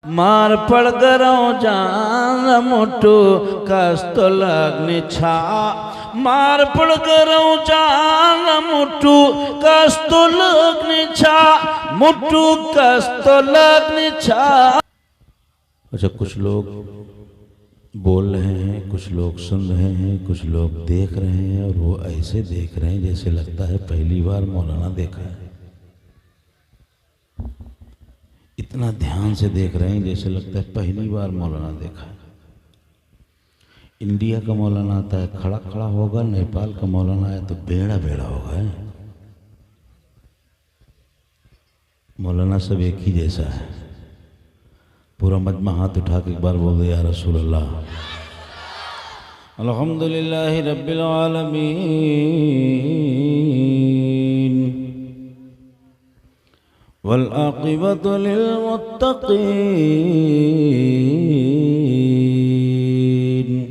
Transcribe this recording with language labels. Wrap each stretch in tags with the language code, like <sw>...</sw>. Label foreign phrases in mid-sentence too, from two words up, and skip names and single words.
<ne>मार पड़ गरो जान मुट्ठू कस्तो लगनी छा मार पड़ गरो जान मुट्ठू कस्तो लगनी छा मुट्ठू कस्तो लगनी छा।</ne> <hi>अच्छा, कुछ लोग बोल रहे हैं, कुछ लोग सुन रहे हैं, कुछ लोग देख रहे हैं और वो ऐसे देख रहे हैं जैसे लगता है पहली बार मौलाना देखा है। इतना ध्यान से देख रहे हैं जैसे लगता है पहली बार मौलाना देखा है। इंडिया का मौलाना आता है खड़ा खड़ा होगा, नेपाल का मौलाना आया तो बेड़ा बेड़ा होगा। मौलाना सब एक ही जैसा है। पूरा मजमा हाथ उठा के एक बार बोल दे</hi> <ar>يا رسول الله. الحمد لله رب العالمين والعاقبة للمتقين</ar>